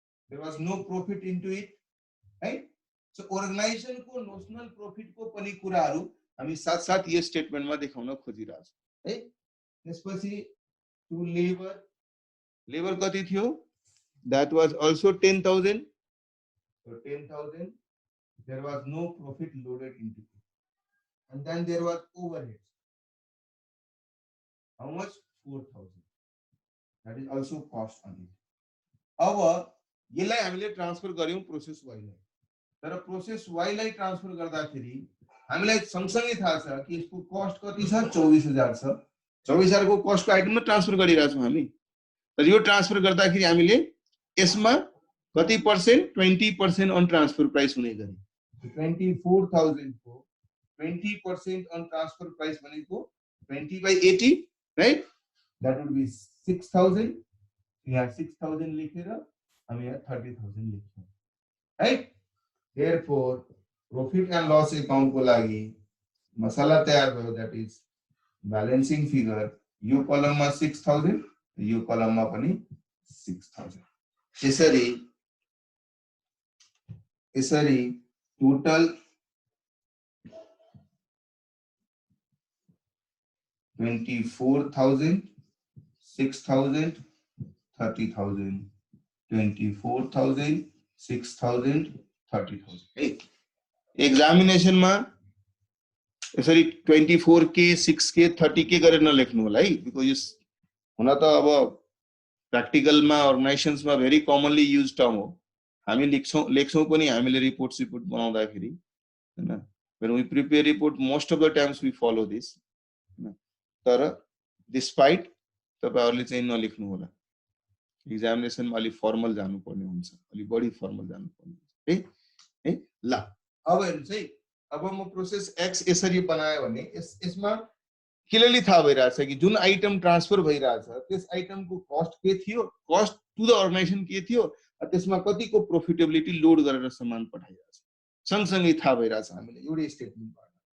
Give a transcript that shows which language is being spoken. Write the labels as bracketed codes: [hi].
[en] There was no profit into it, right? [ne] So organization को notional profit को पनि कुराहरु हामी साथ साथ यो स्टेटमेन्टमा देखाउन खोजिरहेछौं है। त्यसपछि टु लेबर कति थियो? [en] That was also 10,000. So 10,000. There was no profit loaded into it, and then there was overheads. How much? 4,000. That is also cost on it. [ne] अब यसलाई हामीले ट्रान्सफर गर्यौं प्रोसेस वाई लाई, तर प्रोसेस वाई लाई transfer गर्दाखेरि हामीलाई सँगसँगै थाहा छ कि यसको कस्ट कति छ? 24,000 छ। 24,000 को कस्ट को आइटममा ट्रान्सफर गरिरहेछौं हामी, तर यो ट्रान्सफर गर्दाखेरि हामीले यसमा कति पर्सेन्ट? 20% अन ट्रान्सफर प्राइस हुने गरी 24,000 को 20% on transfer price भनेको 20/80, right? [en] That would be 6,000. [ne] यहाँ 6,000 लेखेर हामी यहाँ 30,000 लेख्छौँ, right? [en] Therefore, profit and loss account [ne] को लागि मसला तयार भयो, [en] that is balancing figure. [ne] यो कलममा 6,000, यो कलममा पनि 6,000. यसरी total 24,000, 6,000, 30,000, 24,000, 6,000, 30,000. है एक्जामिनेसन मा यसरी 24K, 6K, 30K गरेर नलेख्नु होला है, बिकज यो हुन त अब प्र्याक्टिकल मा अर्गनाइजेसन्स मा भेरी कमनली युज टर्म हो. हामी लेख्छौं पनि हामीले रिपोर्ट बनाउँदाखेरि हैन. [en] when we prepare report most of the times we follow this. [ne] तर despite तपाईहरुले चाहिँ नलेख्नु होला. एक्जामिनेसन मा अलि फर्मल जानु पर्ने हुन्छ, अलि बढी फर्मल जानु पर्ने हुन्छ है. ल अब हेर्नुस् है, अब म प्रोसेस एक्स यसरी बनाए भने यसमा क्लियरली थाहा भइराछ कि जुन आइटम ट्रान्सफर भइराछ त्यस आइटमको कस्ट के थियो, कस्ट टु द अर्गनाइजेसन के थियो, त्यसमा कतिको प्रोफिटेबिलिटी लोड गरेर सामान पठाइराछ सँगसँगै थाहा भइराछ हामीले एउटै स्टेटमेन्टबाट.